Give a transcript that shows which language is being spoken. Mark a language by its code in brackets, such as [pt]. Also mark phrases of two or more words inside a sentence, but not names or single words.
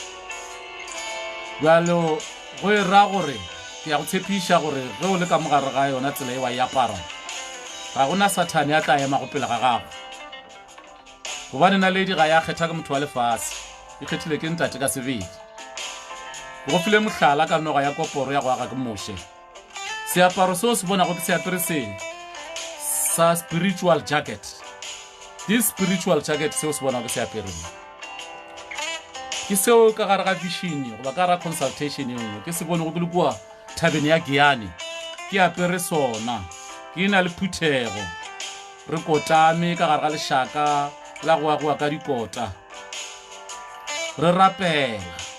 [nso] bjalo go e ra gore ke ya go tshepiša gore ge o le ka mogare ga yona tsela e wa e apara ga gona sathane a tla ema go pele ga gago gobane naledi ga ya kgetha ke motho wa lefase e kgethile ke ntate ka sebedi go file mohlala ka noga ya koporo ya go aga ke moše seaparo seo se bonago ke seapere se sa [en] spiritual jacket this spiritual jacket [nso] seo se bonago ke seapereng ke seo ka gare ga vision goba ka gare ga consultation e nngwe ke se bone go ke le kua thabeng ya Giane ke apere sona ke na le phuthego re kotame ka gare ga lešaka la goa ka dikota re rapela